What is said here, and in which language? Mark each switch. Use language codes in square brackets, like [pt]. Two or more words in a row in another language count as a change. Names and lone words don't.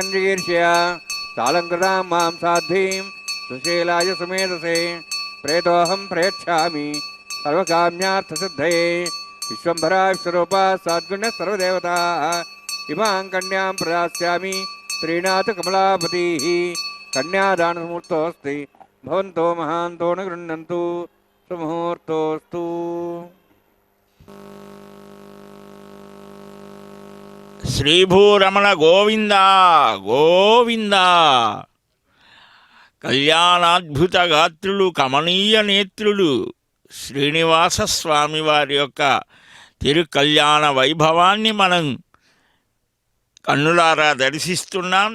[sa] जिगीर्ष्य तालङ्कृतां मां साध्वीं सुशीलाय सुमेधसे प्रेतोऽहं प्रयच्छामि सर्वकाम्यार्थसिद्धये विश्वम्भरा विश्वरूपा साद्गुण्यः सर्वदेवताः इमां कन्यां प्रदास्यामि प्रीणातु कमलापतिः कन्यादानमुहूर्तोऽस्ति भवन्तो महान्तो न गृह्णन्तु सुमुहूर्तोऽस्तु। [te] శ్రీభూరమణ గోవింద గోవింద. కళ్యాణాద్భుత గాత్రులు, కమనీయ నేత్రులు శ్రీనివాస స్వామి వారి యొక్క తిరుకళ్యాణ వైభవాన్ని మనం కన్నులారా దర్శిస్తున్నాం.